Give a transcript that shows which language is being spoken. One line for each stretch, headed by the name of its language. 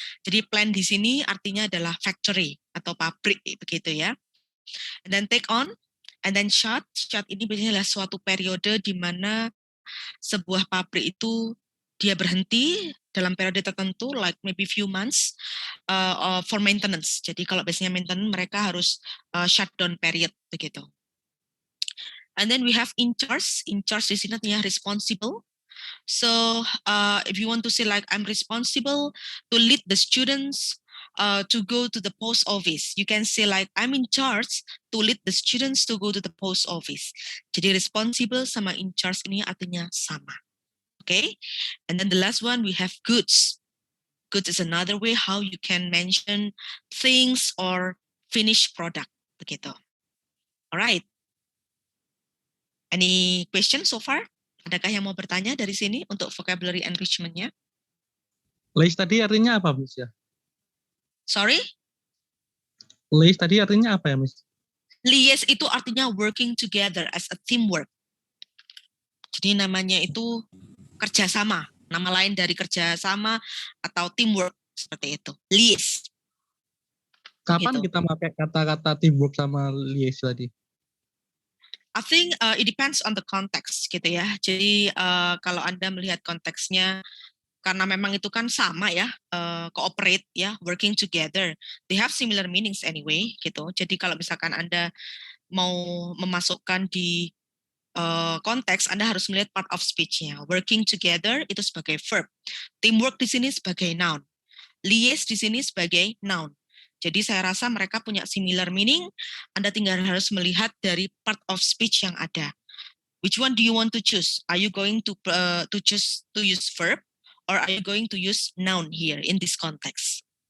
Indonesian: Jadi plan di sini artinya adalah factory atau pabrik begitu ya.
English: And then take on, and then shut. Shut ini biasanya adalah suatu periode di mana sebuah pabrik itu dia berhenti dalam periode tertentu, like maybe few months for maintenance.
Indonesian: Jadi kalau biasanya maintenance mereka harus shutdown period begitu.
English: And then we have in charge. In charge
Indonesian: di sini artinya
English: responsible. So if you want to say like I'm responsible to lead the students to go to the post office, you can say like I'm in charge to lead the students to go to the post office.
Indonesian: Jadi responsible sama in charge ini artinya sama.
English: Okay, and then the last one we have goods. Goods is another way how you can mention things or finished product begitu. Alright. Any question so far?
Indonesian: Adakah yang mau bertanya dari sini untuk vocabulary enrichment-nya? Lace tadi artinya apa, Miss ya?
English: Sorry?
Indonesian: Lace tadi artinya apa ya, Miss?
English: Liaise
Indonesian: itu artinya
English: working together as a teamwork.
Indonesian: Jadi namanya itu kerjasama. Nama lain dari kerjasama atau teamwork seperti itu.
English: Liaise.
Indonesian: Kapan Gitu. kita pakai kata-kata teamwork sama liaise tadi?
English: I think it depends on the context
Indonesian: gitu ya. Jadi kalau Anda melihat konteksnya, karena memang itu kan sama ya, cooperate ya, working together.
English: They have similar meanings anyway gitu.
Indonesian: Jadi kalau misalkan Anda mau memasukkan di konteks, Anda harus melihat part of speech-nya. Working together itu sebagai verb. Teamwork di sini sebagai noun. Liaise di sini sebagai noun. Jadi saya rasa mereka punya
English: similar meaning.
Indonesian: Anda tinggal harus melihat dari part of speech yang ada.
English: Which one do you want to choose? Are you going to choose to use verb, or are you going to use noun here in this context?